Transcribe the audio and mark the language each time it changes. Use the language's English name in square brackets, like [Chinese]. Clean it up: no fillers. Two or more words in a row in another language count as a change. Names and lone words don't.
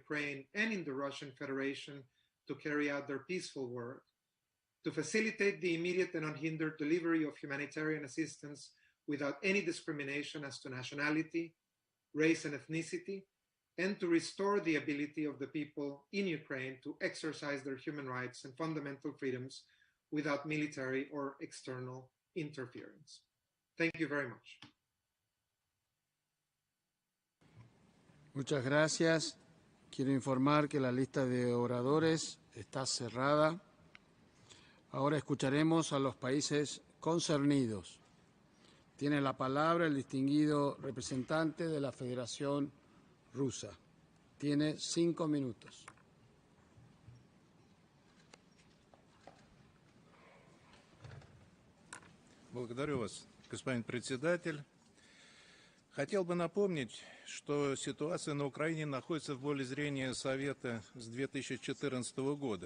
[English] Ukraine and in the Russian Federation to carry out their peaceful work, to facilitate the immediate and unhindered delivery of humanitarian assistance without any discrimination as to nationality, race, and ethnicity, and to restore the ability of the people in Ukraine to exercise their human rights and fundamental freedoms without military or external interference. Thank you very much. [Spanish] Muchas gracias. Quiero informar que la lista de oradores está cerrada. Ahora escucharemos a los países concernidos. Tiene la palabra el distinguido representante de la Federación Rusa. Tiene 5 minutos. [Russian] Благодарю вас, господин председатель. Хотел бы напомнить, что ситуация на Украине находится в поле зрения Совета с 2014 года.